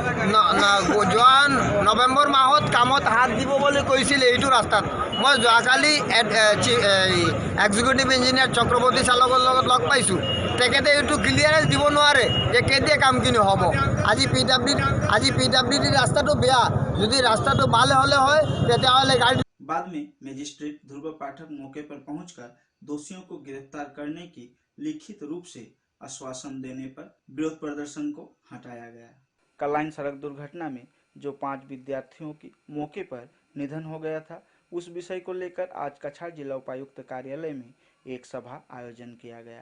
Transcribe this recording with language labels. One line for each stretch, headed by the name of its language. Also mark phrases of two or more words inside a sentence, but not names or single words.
Assamese: যোৱা নৱেম্বৰ মাহত কামত হাত দিব বুলি কৈছিলে এইটো ৰাস্তাত। মই যোৱাকালি এক্সিকিউটিভ ইঞ্জিনিয়াৰ চক্ৰৱৰ্তী চালকৰ লগত লগ পাইছোঁ, তেখেতে এইটো ক্লিয়াৰেন্স দিব নোৱাৰে যে কেতিয়া কামখিনি হ'ব। আজি PWD ৰাস্তাটো বেয়া, যদি ৰাস্তাটো ভাল হ'লে হয় তেতিয়াহ'লে গাড়ী।
Hindi: बाद में मजिस्ट्रेट ध्रुव पाठक मौके पर पहुंचकर दोषियों को गिरफ्तार करने की लिखित रूप से आश्वासन देने पर विरोध प्रदर्शन को हटाया गया। कलाइन सड़क दुर्घटना में जो 5 विद्यार्थियों की मौके पर निधन हो गया था, उस विषय को लेकर आज कछार जिला उपायुक्त कार्यालय में एक सभा आयोजन किया गया।